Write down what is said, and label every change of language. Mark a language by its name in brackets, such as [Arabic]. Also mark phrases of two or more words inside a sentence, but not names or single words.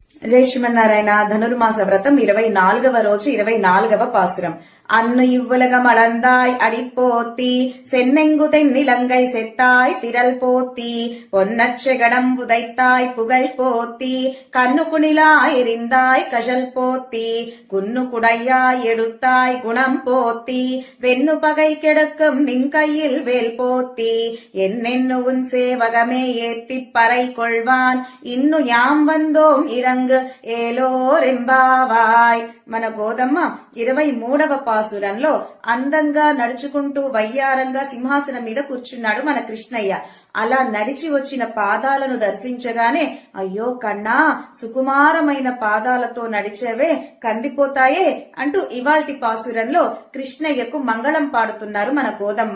[Telugu] జై శ్రీమన్నారాయణ. ధనుర్మాస వ్రతం 24వ రోజు 24వ పాసురం. [Tamil] அன்னு இவ்வுலகம் அளந்தாய் அடிப்போத்தி சென்னெங்கு தென்னிலங்கை செத்தாய் திரள் போத்தி பொன்னச்செகடம் உதைத்தாய் புகழ் போத்தி கண்ணு குணிலாய் எரிந்தாய் கஜல் போத்தி குன்னு குடையாய் எடுத்தாய் குணம் போத்தி வெண்ணு பகை கெடுக்கும் நின் கையில் வேல் போத்தி என்னென்னு உன் சேவகமே ஏத்திப் பறை கொள்வான் இன்னு யாம் வந்தோம் இறங்கு ఏలోరెంబావాయ్. [Telugu] మన గోదమ్మ 23వ పాసురంలో అందంగా నడుచుకుంటూ వయ్యారంగా సింహాసనం మీద కూర్చున్నాడు మన కృష్ణయ్య. అలా నడిచి వచ్చిన పాదాలను దర్శించగానే అయ్యో కన్నా, సుకుమారమైన పాదాలతో నడిచేవే కందిపోతాయే అంటూ ఇవాల్టి పాసురంలో కృష్ణయ్యకు మంగళం పాడుతున్నారు మన గోదమ్మ.